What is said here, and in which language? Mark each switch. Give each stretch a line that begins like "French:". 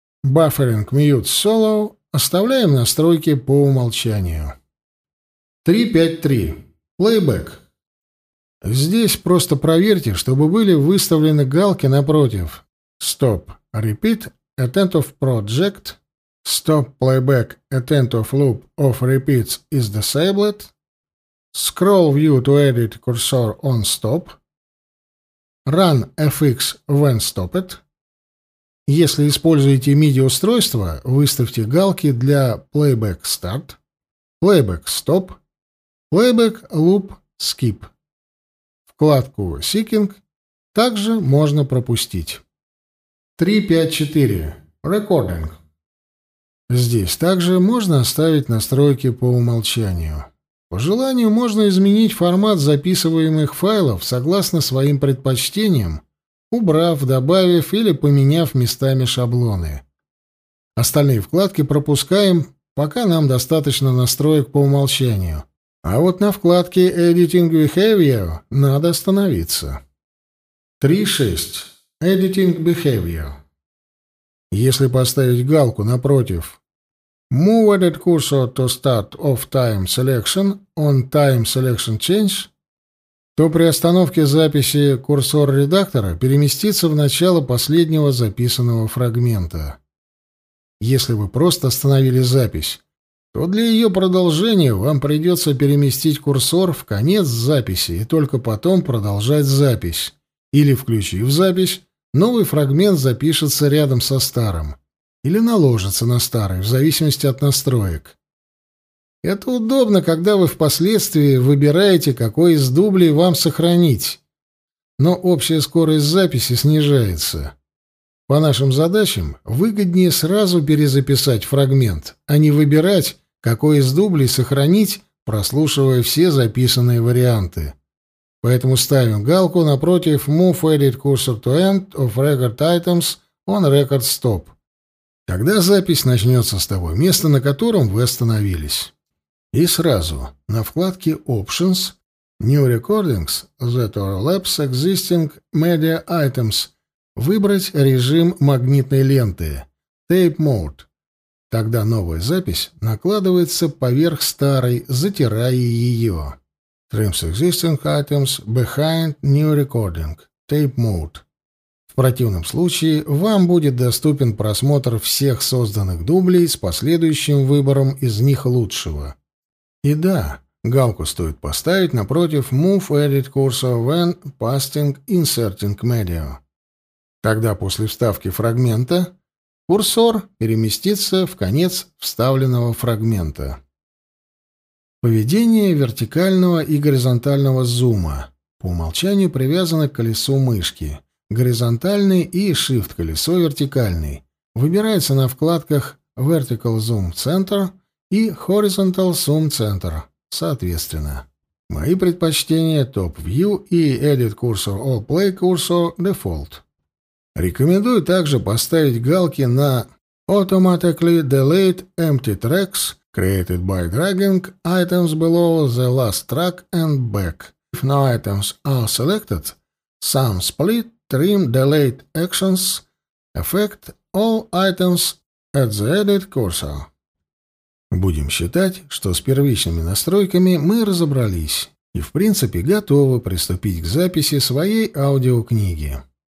Russian: Buffering Mute Solo оставляем настройки по умолчанию.
English: 3.5.3. Playback.
Russian: Здесь просто проверьте, чтобы были выставлены галки напротив.
English: Stop. Repeat. Attentive Project. Stop Playback. Attentive Loop of Repeats is Disabled. Scroll view to edit cursor on stop. Run FX when stopped.
Russian: Если используете MIDI-устройство, выставьте галки для
English: Playback Start, Playback Stop, Playback Loop Skip.
Russian: Вкладку Seeking также можно пропустить.
English: 3.5.4. Recording.
Russian: Здесь также можно оставить настройки по умолчанию. По желанию можно изменить формат записываемых файлов согласно своим предпочтениям, убрав, добавив или поменяв местами шаблоны. Остальные вкладки пропускаем, пока нам достаточно настроек по умолчанию. А вот на вкладке Editing Behavior надо остановиться.
English: 3.6. Editing Behavior.
Russian: Если поставить галку напротив
English: Move edit cursor to start of time selection on time selection change,
Russian: то при остановке записи курсор редактора переместится в начало последнего записанного фрагмента. Если вы просто остановили запись, то для ее продолжения вам придется переместить курсор в конец записи и только потом продолжать запись. Или, включив запись, новый фрагмент запишется рядом со старым. Или наложится на старый, в зависимости от настроек. Это удобно, когда вы впоследствии выбираете, какой из дублей вам сохранить. Но общая скорость записи снижается. По нашим задачам выгоднее сразу перезаписать фрагмент, а не выбирать, какой из дублей сохранить, прослушивая все записанные варианты. Поэтому ставим галку напротив
English: «Move edit cursor to end of record items on record stop».
Russian: Тогда запись начнется с того места, на котором вы остановились. И сразу на вкладке «Options»
English: «New recordings that overlaps existing media items»
Russian: выбрать режим магнитной ленты «Tape mode». Тогда новая запись накладывается поверх старой, затирая ее.
English: Trims existing items behind new recording. Tape mode.
Russian: В противном случае вам будет доступен просмотр всех созданных дублей с последующим выбором из них лучшего. И да, галку стоит поставить напротив
English: Move Edit Cursor When Pasting Inserting Media.
Russian: Тогда после вставки фрагмента курсор переместится в конец вставленного фрагмента. Поведение вертикального и горизонтального зума по умолчанию привязано к колесу мышки. Горизонтальный и Shift-колесо вертикальный выбирается на вкладках Vertical Zoom Center и Horizontal Zoom Center, соответственно. Мои предпочтения — Top View и Edit Cursor All Play Cursor Default. Рекомендую также поставить галки на
English: Automatically Delete Empty Tracks Created by dragging items below the last track and back. If no items are selected, some split, trim, delete actions affect all items at the edit cursor.
Russian: Будем считать, что с первичными настройками мы разобрались и, в принципе, готовы приступить к записи своей аудиокниги.